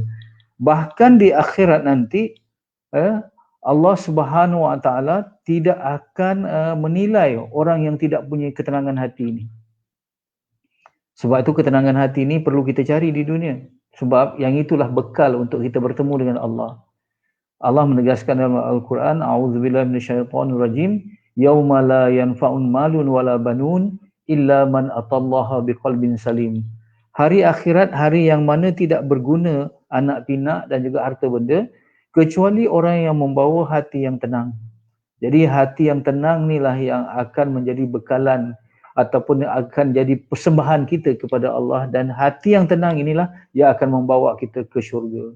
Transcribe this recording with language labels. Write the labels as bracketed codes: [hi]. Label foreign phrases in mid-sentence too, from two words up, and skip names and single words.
[ms] Bahkan di akhirat nanti Allah Subhanahu Wa Taala tidak akan menilai orang yang tidak punya ketenangan hati ini. Sebab itu ketenangan hati ini perlu kita cari di dunia. Sebab yang itulah bekal untuk kita bertemu dengan Allah. Allah menegaskan dalam Al-Quran, [ar] أعوذ بالله من الشيطان الرجيم، يوم لا ينفع مال ولا بنون إلا من أتى الله بقلب سليم. [ms] Hari akhirat, hari yang mana tidak berguna anak pinak dan juga harta benda kecuali orang yang membawa hati yang tenang. Jadi hati yang tenang inilah yang akan menjadi bekalan ataupun akan jadi persembahan kita kepada Allah, dan hati yang tenang inilah yang akan membawa kita ke syurga.